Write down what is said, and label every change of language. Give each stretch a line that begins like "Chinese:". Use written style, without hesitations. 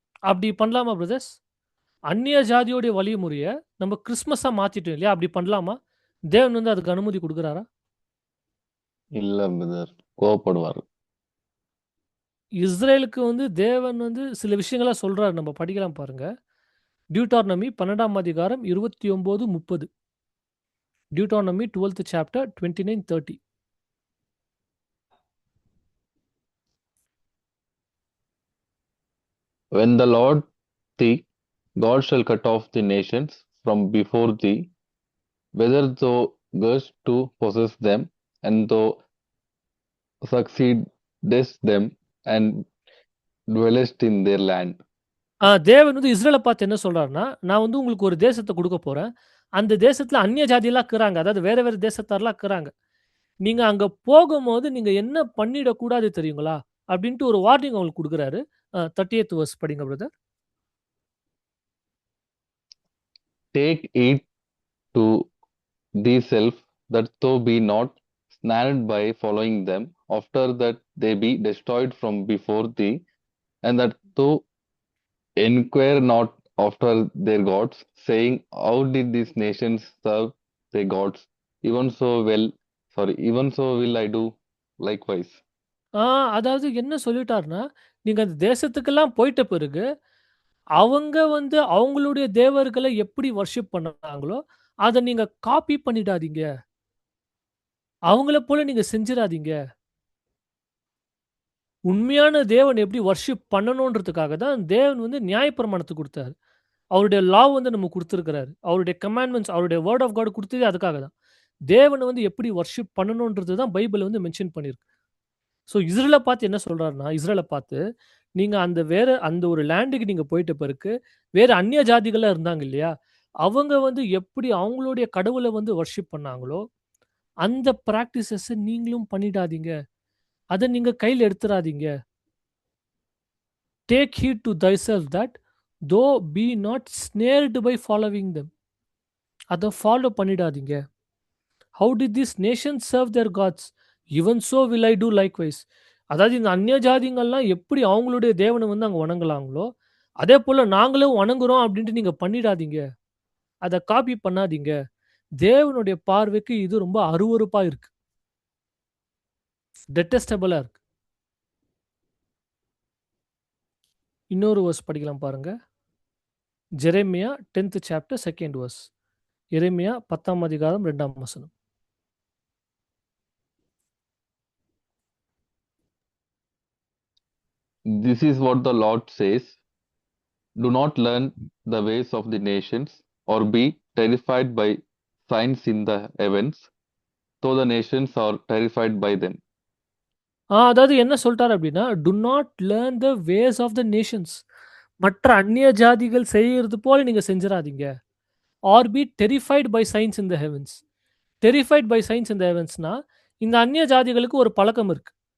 Tamil: அப்படி பண்ணலாமா பிரதர்ஸ்? அந்நிய ஜாதியோடைய வழிமுறையை நம்ம கிறிஸ்மஸா மாத்திட்டோம் இல்லையா? அப்படி பண்ணலாமா? தேவன் வந்து அதுக்கு அனுமதி கொடுக்குறாரா? இல்ல பிரதர், கோவப்படுவார். இஸ்ரேலுக்கு வந்து தேவன் வந்து சில விஷயங்களா சொல்றாரு, நம்ம படிக்கலாம் பாருங்க. டியூட்டார்னமி 12ஆம் அதிகாரம் 29-30.
English: Deuteronomy 12th chapter 29-30. When the Lord thee, God shall cut off the nations from before thee, whether thou goest to possess them, and thou succeedest them, and dwellest in their land.
Tamil: தேவன் வந்து இஸ்ரேலை பார்த்து என்ன சொல்றாருன்னா, நான் வந்து உங்களுக்கு ஒரு தேசத்தை கொடுக்க போறேன், அந்த தேசத்துல அந்நிய ஜாதியெல்லாம் இருக்கிறாங்க, அதாவது வேற வேற தேசத்தாரெல்லாம் இருக்கிறாங்க, நீங்க அங்க போகும்போது நீங்க என்ன பண்ணிடக்கூடாது தெரியுங்களா அப்படின்ட்டு ஒரு வார்னிங் அவங்களுக்கு கொடுக்குறாரு. 30th verse படிங்க brother.
English: Take heed to thyself that thou be not snared by following them, after that they be destroyed from before thee, and that thou inquire not after their gods, saying, how did these nations serve their gods? Even so will I do likewise.
Tamil: அதாவது என்ன சொல்லிட்டாருன்னா, நீங்க அந்த தேசத்துக்கெல்லாம் போயிட்ட பிறகு அவங்க வந்து அவங்களுடைய தேவர்களை எப்படி வர்ஷிப் பண்ணாங்களோ அதை நீங்க காப்பி பண்ணிடாதீங்க, அவங்கள போல நீங்க செஞ்சிடாதீங்க. உண்மையான தேவன் எப்படி வர்ஷிப் பண்ணணுன்றதுக்காக தான் தேவன் வந்து நியாயப்பிரமாணத்தை கொடுத்தாரு. அவருடைய லா வந்து நம்ம கொடுத்துருக்கிறாரு, அவருடைய கமாண்ட்மெண்ட்ஸ், அவருடைய வேர்ட் ஆஃப் காட் கொடுத்ததே அதுக்காக தான். தேவனை வந்து எப்படி வர்ஷிப் பண்ணணுன்றது தான் பைபிள் வந்து மென்ஷன் பண்ணியிருக்கு. ஸோ இஸ்ரேலை பார்த்து என்ன சொல்றாருன்னா, இஸ்ரேலை பார்த்து நீங்க அந்த ஒரு லேண்டுக்கு நீங்க போயிட்ட பிறகு வேற அந்நிய ஜாதிகள்லாம் இருந்தாங்க இல்லையா, அவங்க வந்து எப்படி அவங்களுடைய கடவுளை வந்து வர்ஷிப் பண்ணாங்களோ அந்த ப்ராக்டிசஸை நீங்களும் பண்ணிடாதீங்க, அதை நீங்க கையில் எடுத்துடாதீங்க.
English: Take heed to thyself that though be not snared by following them.
Tamil: அதை ஃபாலோ பண்ணிடாதீங்க.
English: How did these nations serve their gods? Even so will I do likewise.
Tamil: அதாவது இந்த அந்நிய ஜாதிங்கள்லாம் எப்படி அவங்களுடைய தேவனை வந்து அங்கே வணங்கலாங்களோ அதே போல நாங்களும் வணங்குறோம் அப்படின்ட்டு நீங்க பண்ணிடாதீங்க. அதை காப்பி பண்ணாதீங்க. தேவனுடைய பார்வைக்கு இது ரொம்ப அருவருப்பா இருக்கு, டெட்டஸ்டபிளா இருக்கு. இன்னொரு verse படிக்கலாம் பாருங்க.
English: Jeremiah 10th chapter 2nd verse.
Tamil: எரேமியா 10ஆம் அதிகாரம் 2ஆம் வசனம்.
English: This is what the Lord says. Do not learn the ways of the nations, or be terrified by signs in the heavens, though the nations are terrified by them.
Tamil: அதாவது என்ன சொல்லிட்டார் அப்படின்னா,
English: To not learn the ways of the nations.
Tamil: மற்ற அந்நிய ஜாதிகள் செய்யறது போல நீங்க செஞ்சிடாதீங்க.
English: Are be terrified by signs in the heavens. Terrified by signs in the ஹெவன்ஸ்னா,
Tamil: இந்த அந்நிய ஜாதிகளுக்கு ஒரு பழக்கம் இருக்கு.